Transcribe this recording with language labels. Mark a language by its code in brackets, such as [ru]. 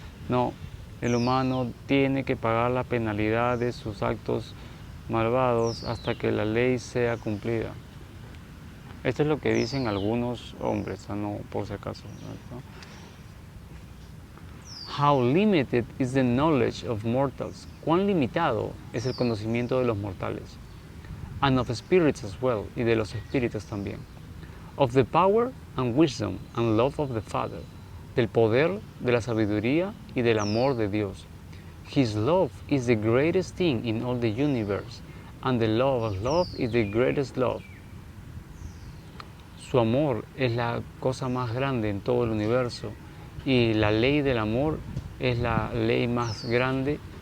[es] No, el humano tiene que pagar la penalidad de sus actos malvados hasta que la ley sea cumplida. Esto es lo que dicen algunos hombres, no por si acaso, ¿no? [en] How limited is the knowledge of mortals? [es] ¿Cuán limitado es el conocimiento de los mortales? [en] And of spirits as well, [es] y de los espíritus también. [en] Of the power and wisdom and love of the Father, [es] del poder, de la sabiduría y del amor de Dios. [en] His love is the greatest thing in all the universe, and the law of love is the greatest love. [es] Su amor es la cosa más grande en todo el universo, y la ley del amor es la ley más grande.